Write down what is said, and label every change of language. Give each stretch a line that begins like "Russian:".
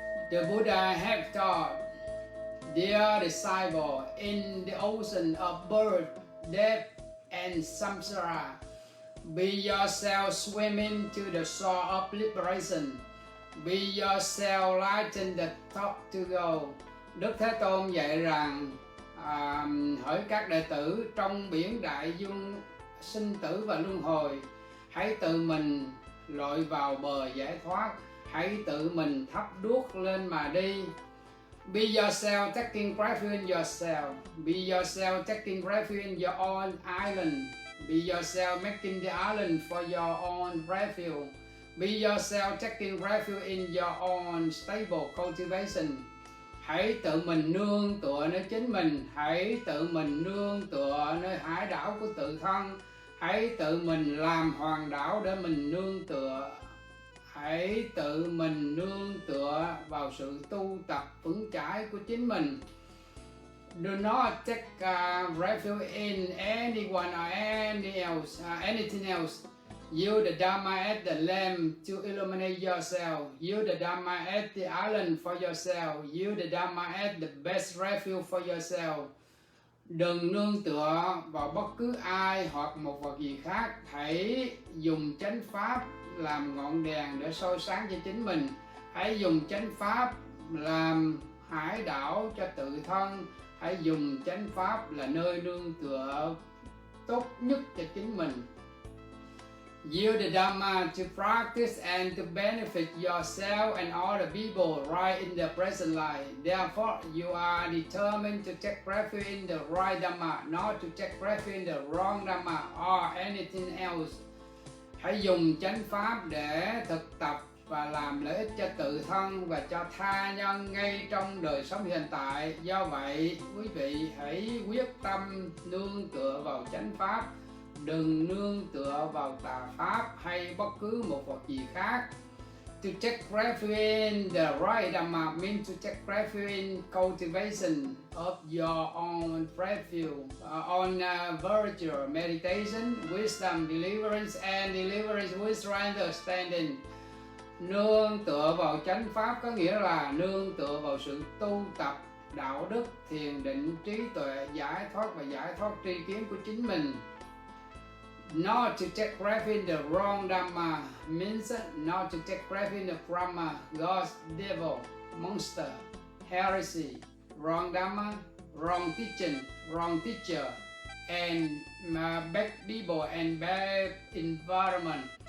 English: The Buddha had taught, dear disciple, in the ocean of birth, death, and samsara, be yourself swimming to the shore of liberation. Be yourself lighten the thought to go.
Vietnamese: Đức Thế Tôn dạy rằng, hỡi các đệ tử, trong biển đại dương sinh tử và luân hồi, hãy tự mình lội vào bờ giải thoát. Hãy tự mình thắp đuốc lên mà đi.
English: Be yourself taking refuge in yourself. Be yourself taking refuge in your own island. Be yourself making the island for your own refuge. Be yourself taking refuge in your own stable cultivation.
Vietnamese: Hãy tự mình nương tựa nơi chính mình. Hãy tự mình nương tựa nơi hải đảo của tự thân. Hãy tự mình làm hoàng đảo để mình nương tựa. Hãy tự mình nương tựa vào sự tu tập vững chãi của chính mình.
English: Do not take refuge in anyone or anything else. Use the Dharma as the lamp to illuminate yourself. Use the Dharma as the island for yourself. Use the Dharma as the best refuge for yourself.
Vietnamese: Đừng nương tựa vào bất cứ ai hoặc một vật gì khác. Hãy dùng chánh pháp làm ngọn đèn để soi sáng cho chính mình. Hãy dùng chánh pháp làm hải đảo cho tự thân. Hãy dùng chánh pháp là nơi nương tựa tốt nhất cho chính mình.
English: Use the Dharma to practice and to benefit yourself and other people right in the present life. Therefore, you are determined to take refuge in the right Dharma, not to take refuge in the wrong Dharma or anything else.
Vietnamese: Hãy dùng chánh pháp để thực tập và làm lợi ích cho tự thân và cho tha nhân ngay trong đời sống hiện tại. Do vậy, quý vị hãy quyết tâm nương tựa vào chánh pháp, đừng nương tựa vào tà pháp hay bất cứ một vật gì khác.
English: To take refuge in the right Dharma means to take refuge in cultivation of your own refuge, on virtue, meditation, wisdom, deliverance and deliverance with understanding.
Vietnamese: Nương tựa vào chánh pháp có nghĩa là nương tựa vào sự tu tập đạo đức, thiền định, trí tuệ, giải thoát và giải thoát tri kiến của chính mình.
English: Not to take refuge in the wrong Dharma means not to take refuge in the Brahma, God, devil, monster, heresy, wrong Dharma, wrong teaching, wrong teacher, and bad people and bad environment.